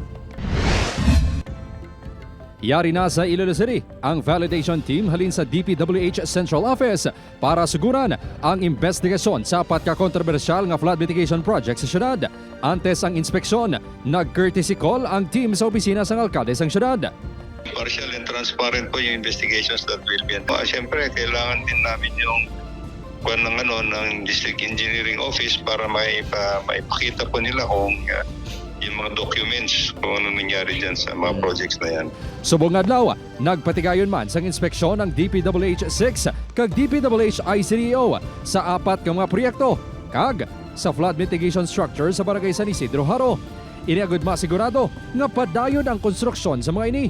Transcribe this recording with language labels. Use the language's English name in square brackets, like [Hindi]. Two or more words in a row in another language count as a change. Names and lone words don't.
[Hiligaynon] Yari na sa Iloilo City ang validation team halin sa DPWH Central Office para suguran ang investigasyon sa apat ka kontrobersyal nga [English] flood mitigation project [Hiligaynon] sa syudad. Antes ang inspeksyon, nag- [English] courtesy call [Hiligaynon] ang team sa opisina ng alkalde sa syudad. [English] Partial and transparent [Filipino] po yung [English] investigations that will be. [Filipino] Siyempre, kailangan din namin yung ng District Engineering Office para maipakita po nila kung yung mga documents kung ano nangyari dyan sa mga projects na yan. [Hiligaynon] Subong adlaw, nagpatigayon man sang inspeksyon ng DPWH 6 kag DPWH ICDO sa apat ka mga proyekto kag sa [English] flood mitigation structure [Hiligaynon] sa Barangay San Isidro Haro. Iniagud masigurado nga padayon ang konstruksyon sa mga ini.